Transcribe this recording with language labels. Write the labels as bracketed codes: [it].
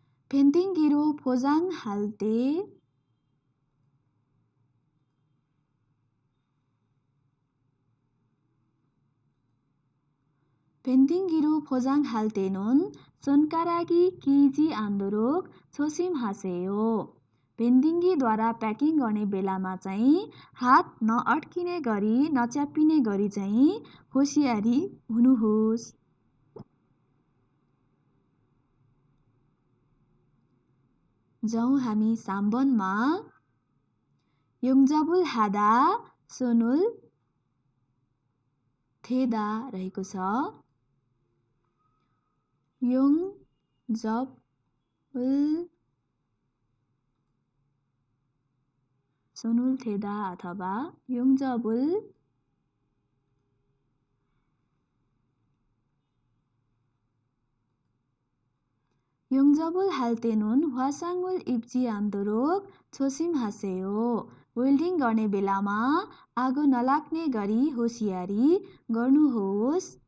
[ko] 펜딩기로 포장할 때 펜딩기로 포장할 때는 손가락이 끼지 않도록 조심하세요. [ne] पेन्डिङ्गीद्वारा packing गर्ने बेलामा चाहिँ हात नअड्किने गरी नच्याप्पिने गरी चाहिँ होसियारी हुनुहोस्। जाउँ हामी साम्बनमा [ko] 용접을 하다 손을 대다 [ne] रहेको छ। [ko] 용접을 손을 대다 अथवा 용접을 할 때는 화상을 입지 않도록 조심하세요. [ne] वेल्डिङ गर्ने बेलामा आगो नलाग्ने गरी होसियारी गर्नुहोस्।